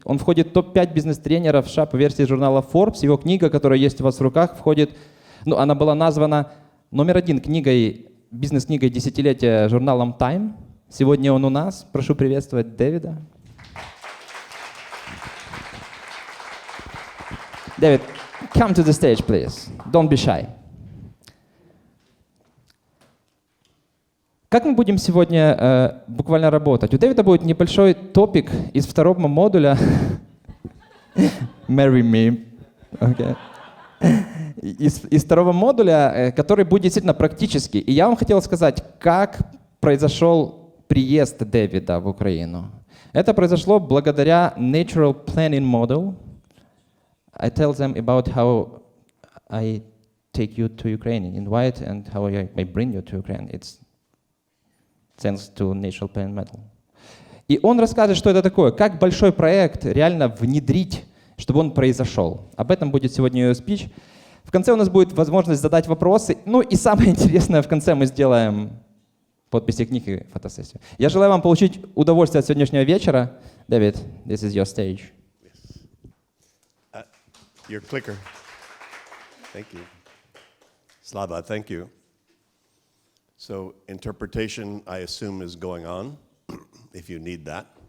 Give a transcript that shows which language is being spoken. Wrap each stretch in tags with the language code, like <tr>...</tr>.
<ru>Он входит в топ-5 бизнес-тренеров США по версии журнала Forbes. Его книга, которая есть у вас в руках, входит, она была названа номер 1 книгой, бизнес-книгой десятилетия журналом Time. Сегодня он у нас. Прошу приветствовать Дэвида.</ru> <en>David, come to the stage, please. Don't be shy.</en> <ru>Как мы будем сегодня буквально работать? У Дэвида будет небольшой топик из второго модуля.</ru> <en>Marry me. Okay.</en> <ru>Из второго модуля, который будет действительно практический. И я вам хотел сказать, как произошел приезд Дэвида в Украину. Это произошло благодаря Natural Planning Model.</ru> <en>I tell them about how I take you to Ukraine, invite, and how I bring you to Ukraine. It's thanks to Natural Planning Model.</en> <ru>И он расскажет, что это такое, как большой проект реально внедрить, чтобы он произошел. Об этом будет сегодня ее спич. В конце у нас будет возможность задать вопросы. Ну и самое интересное, в конце мы сделаем подписи книг и фотосессию. Я желаю вам получить удовольствие от сегодняшнего вечера.</ru> <en>David, this is your stage. Your clicker. Thank you. Slava, thank you. So interpretation, I assume, is going on, if you need that.</en>